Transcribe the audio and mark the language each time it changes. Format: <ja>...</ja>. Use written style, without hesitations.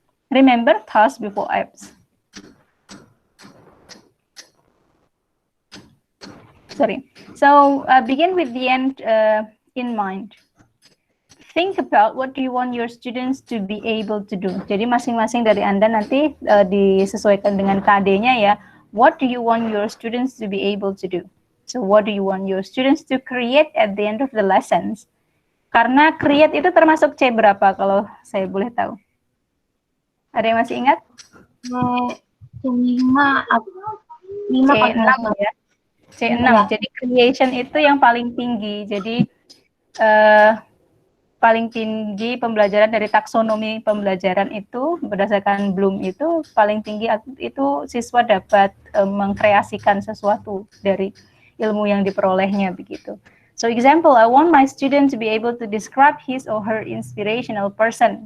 <en>Remember, tasks before apps. Sorry. So begin with the end in mind. Think about what do you want your students to be able to do.</en> <id>Jadi masing-masing dari Anda nanti disesuaikan dengan KD-nya ya.</id> <en>What do you want your students to be able to do? So what do you want your students to create at the end of the lessons?</en> <id>Karena create itu termasuk C berapa kalau saya boleh tahu? Ada yang masih ingat? C5 C6 ya. C6. Ya. Jadi creation itu yang paling tinggi. Jadi paling tinggi pembelajaran dari taksonomi pembelajaran itu berdasarkan Bloom itu paling tinggi itu siswa dapat mengkreasikan sesuatu dari ilmu yang diperolehnya begitu.</id> <en>So example, I want my student to be able to describe his or her inspirational person.</en>